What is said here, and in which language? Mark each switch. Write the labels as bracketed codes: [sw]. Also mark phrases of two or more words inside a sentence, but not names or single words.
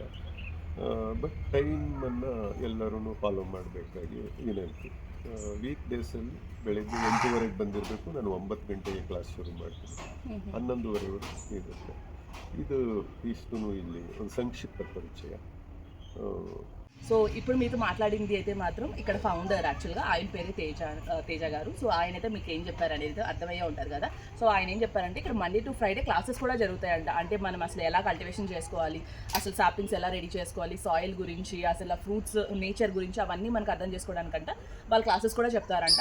[kn] ಬಟ್ ಟೈಮನ್ನು ಎಲ್ಲರೂ ಫಾಲೋ ಮಾಡಬೇಕಾಗಿ ವಿನಂತಿ. ವೀಕ್ ಡೇಸಲ್ಲಿ ಬೆಳಗ್ಗೆ 8:30ಗೆ ಬಂದಿರಬೇಕು. ನಾನು 9 ಗಂಟೆಗೆ ಕ್ಲಾಸ್ ಶುರು ಮಾಡ್ತೀನಿ, 11:30ವರೆಗೂ ಇರುತ್ತೆ. ಇದು ಇಷ್ಟು ಇಲ್ಲಿ ಒಂದು ಸಂಕ್ಷಿಪ್ತ ಪರಿಚಯ. [te] సో ఇప్పుడు మీతో మాట్లాడింది అయితే మాత్రం ఇక్కడ ఫౌండర్, యాక్చువల్గా ఆయన పేరు తేజ గారు. సో ఆయన అయితే మీకు ఏం చెప్పారు అనేది అర్థమయ్యే ఉంటారు కదా. సో ఆయన ఏం చెప్పారంటే ఇక్కడ [en] Monday to Friday classes [te] కూడా జరుగుతాయంట. అంటే మనం అసలు ఎలా కల్టివేషన్ చేసుకోవాలి, అసలు సాప్లింగ్స్ ఎలా రెడీ చేసుకోవాలి, సాయిల్ గురించి, అసలు [en] fruits nature [te] గురించి అవన్నీ మనకు అర్థం చేసుకోవడానికంట వాళ్ళు క్లాసెస్ కూడా చెప్తారంట.